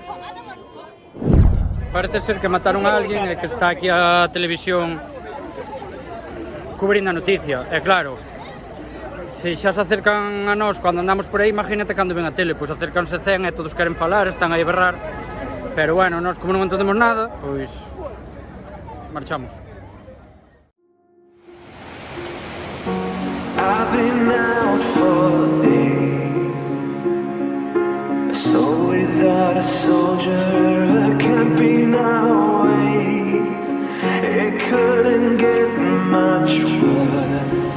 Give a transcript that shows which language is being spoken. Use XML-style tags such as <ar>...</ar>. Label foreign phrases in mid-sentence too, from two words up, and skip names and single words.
<gl>Parece ser que mataron a alguén e que está aquí a televisión cubrindo a noticia, e claro, se xa se acercan a nós cando andamos por aí, imagínate cando ven a tele, pois acercanse 100 e todos queren falar, están aí a berrar, pero bueno, nós como non entendemos nada, pois marchamos.</gl> <en>I've been out for days, a soul without a soldier, a can't be now, wait. It couldn't get much worse.</en>